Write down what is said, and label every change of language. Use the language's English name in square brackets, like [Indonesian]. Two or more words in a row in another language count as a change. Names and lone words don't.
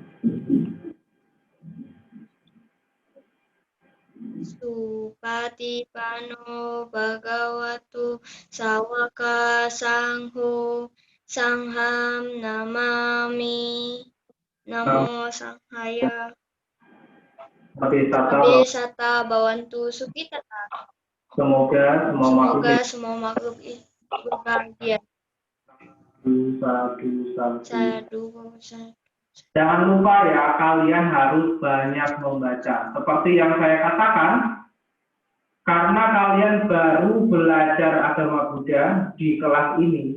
[Pali] Supatipano Bhagavatu Sawaka Sangho Sangham Namami Namo Sanghaya Abesata Bawantu Sukitata. [Indonesian] Semoga semua Semua makhluk itu berbahagia. Sadu. Jangan lupa ya, kalian harus banyak membaca. Seperti yang saya katakan, karena kalian baru belajar agama Buddha di kelas ini.